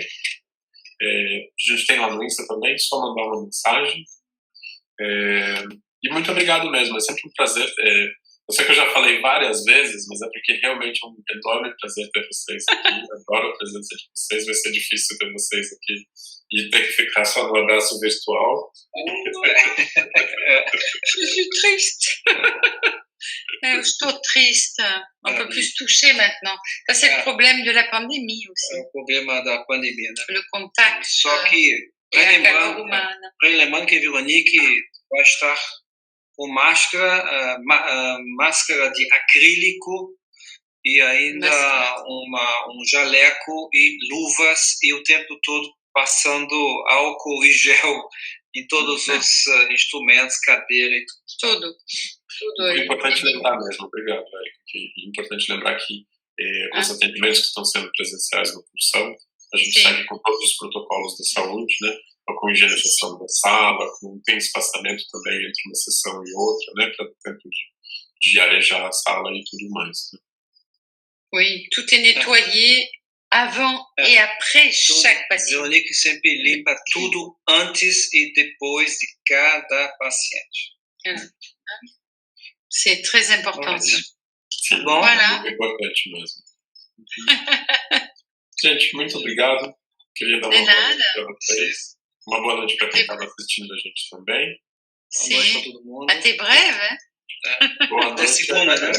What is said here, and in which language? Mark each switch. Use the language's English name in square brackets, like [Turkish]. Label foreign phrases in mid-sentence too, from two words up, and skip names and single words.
[Portuguese] A gente tem lá no Insta também, só mandar uma mensagem. E muito obrigado mesmo, é sempre um prazer. Eu sei que eu já falei várias vezes, mas é porque realmente é um enorme prazer ter vocês aqui. Adoro a presença de vocês, vai ser difícil ter vocês aqui e ter que ficar só no abraço virtual. [French] Je suis triste. Je estou triste. On peut plus se toucher maintenant. Ça, c'est le problème de la pandémie aussi. [Portuguese] É o problema da pandemia, né? [French] Le contact. [Portuguese] Só que, lembrando que a Veronique vai estar com máscara de acrílico e ainda um jaleco e luvas e o tempo todo passando álcool e gel em todos os instrumentos, cadeira e tudo. É importante lembrar mesmo, obrigado, Eric. É importante lembrar que os atendimentos que estão sendo presenciais no Pulsão, a gente segue com todos os protocolos de saúde, né? Com higienização da sala, tem espaçamento também entre uma sessão e outra, né? Para o tempo de arejar a sala e tudo mais. Né? [French] Oui, tout est nettoyé avant et après chaque patient. [Portuguese] Veronique sempre limpa tudo antes e depois de cada paciente. [French] C'est très important. [Portuguese] Sim, bom, voilà. É importante mesmo. Gente, muito obrigado. Queria dar uma boa noite para vocês. Uma boa noite para quem estava assistindo a gente também. Sim. Boa noite para todo mundo. Até breve, hein? Boa noite. Até segunda, né?